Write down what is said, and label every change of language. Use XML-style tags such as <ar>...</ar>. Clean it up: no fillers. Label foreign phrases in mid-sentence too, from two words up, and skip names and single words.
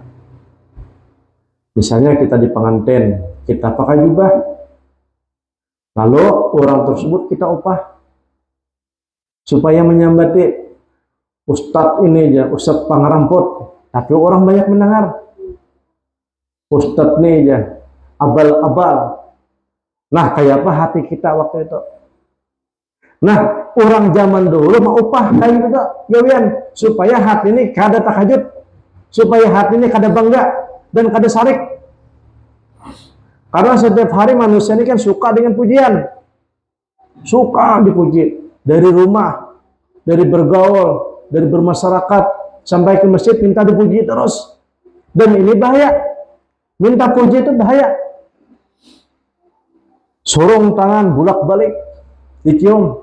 <id>Misalnya kita di pengantin, kita pakai jubah, lalu orang tersebut kita upah supaya menyambati ustadz ini aja, ustadz pangaramput, tapi orang banyak mendengar. Ustadz ini aja, abal-abal. Nah, kayak apa hati kita waktu itu? Nah, orang zaman dulu mau upah kayak gitu, gawian, supaya hati ini kada tahajud, supaya hati ini kada bangga dan</id> <bjn>kada sarik.</bjn> <id>Karena setiap hari manusia ini kan suka dengan pujian, suka dipuji. Dari rumah, dari bergaul, dari bermasyarakat, sampai ke masjid minta dipuji terus. Dan ini bahaya. Minta puji itu bahaya. Sorong tangan, bulak-balik, dicium.</id>